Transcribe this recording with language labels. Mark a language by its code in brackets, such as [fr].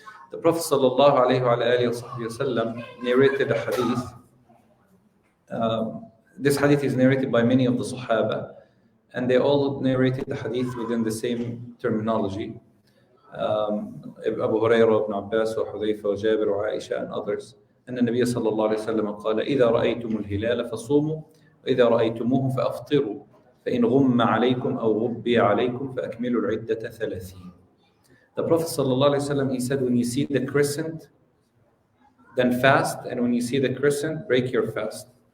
[en] The Prophet sallallahu alaihi wasallam narrated a hadith. This hadith is narrated by many of the Sahaba, and they all narrated the hadith within the same terminology. Abu Hurairah, Ibn Abbas, Hudayfa, Jabir, Aisha, and others. [ar] أن النبي صلى الله عليه وسلم قال إذا رأيتم الهلال فصوموا وإذا رأيتموه فأفطروا فإن غم عليكم أو غبي عليكم فأكملوا العدة 30. [en] The Prophet [ar] صلى الله عليه وسلم, [en] he said, when you see the crescent, then fast, and when you see the crescent, break your fast.